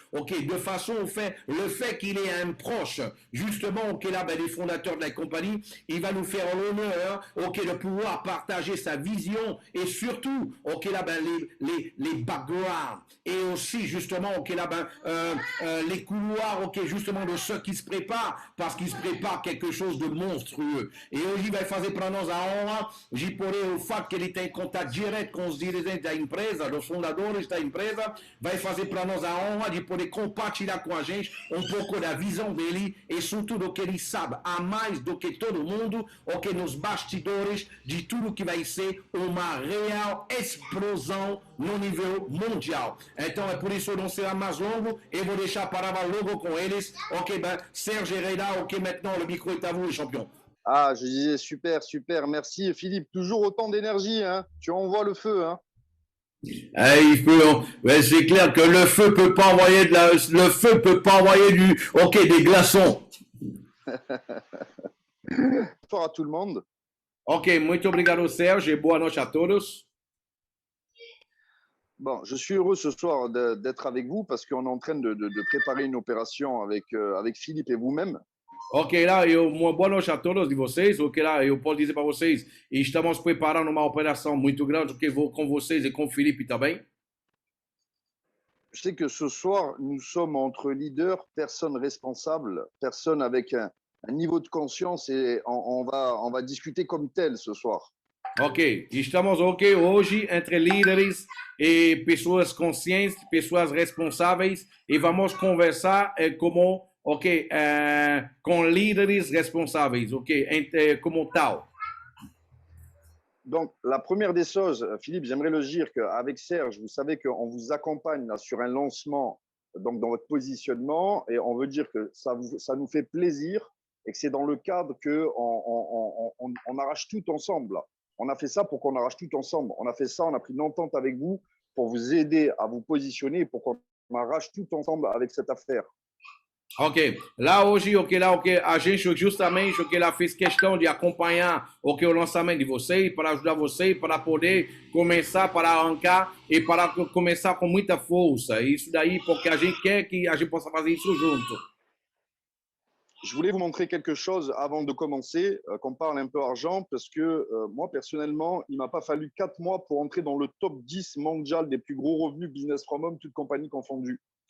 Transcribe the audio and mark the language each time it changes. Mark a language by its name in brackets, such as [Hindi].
[French] Ok, de façon au fait, le fait qu'il est un proche, justement, ok, là, ben, des fondateurs de la compagnie, il va nous faire l'honneur ok, de pouvoir partager sa vision et surtout, ok, là, ben, les backgrounds et aussi, justement, ok, là, ben, les couloirs, ok, justement, de ceux qui se préparent parce qu'ils se préparent quelque chose de monstrueux. [Portuguese] E hoje vai fazer para nós a honra de poder, o fato que ele tem contato direto com os dirigentes da empresa, dos fundadores da empresa, vai fazer para nós a honra de poder compartilhar com a gente um pouco da visão dele e sobretudo do que ele sabe, a mais do que todo mundo, ok, nos bastidores de tudo que vai ser uma real explosão no nível mundial. Então é por isso que não será mais longo e vou deixar a palavra logo com eles. [French] Ok, ben, Serge Herrera, ok, maintenant le micro est à vous, les champions. Ah, je disais super, super. Merci Philippe. Toujours autant d'énergie. Hein. Tu envoies le feu. Hein. Il faut, ouais, c'est clair que le feu peut pas envoyer le feu peut pas envoyer ok, des glaçons. Bonsoir à tout le monde. [Portuguese] Ok, muito obrigado, Serge, et boa noite a todos. [French] Bon, je suis heureux ce soir d'être avec vous parce qu'on est en train de préparer une opération avec Philippe et vous-même. [Portuguese] Ok, lá, uma boa noite a todos de vocês. Ok, lá, eu posso dizer para vocês, estamos preparando uma operação muito grande, que vou com vocês e com o Felipe também. [French] Je sais que ce soir, nous sommes entre leaders, personnes responsables, personnes avec un niveau de conscience et on va discuter comme tel ce soir. [Portuguese] Ok, estamos ok hoje entre líderes e pessoas conscientes, pessoas responsáveis e vamos conversar como ok com líderes responsáveis, ok, como tal. [French] Donc, la première des choses, Philippe, j'aimerais le dire qu'avec Serge, vous savez qu'on vous accompagne là, sur un lancement donc dans votre positionnement et on veut dire que ça nous fait plaisir et que c'est dans le cadre qu'on arrache tout ensemble. Là. On a fait ça pour qu'on arrache tout ensemble. On a fait ça, on a pris une entente avec vous pour vous aider à vous positionner et pour qu'on arrache tout ensemble avec cette affaire. [Portuguese] Ok, lá hoje, ok, lá, ok, a gente justamente, ok, lá fez questão de acompanhar, ok, o lançamento de vocês, para ajudar vocês, para poder começar, para arrancar e para começar com muita força. Isso daí, porque a gente quer que a gente possa fazer isso junto. [French] Je voulais vous montrer quelque chose avant de commencer, qu'on parle un peu argent, parce que moi, personnellement, il ne m'a pas fallu 4 mois pour entrer dans le top 10 mondial des plus gros revenus [English] business from home, [French] toutes compagnies confondues.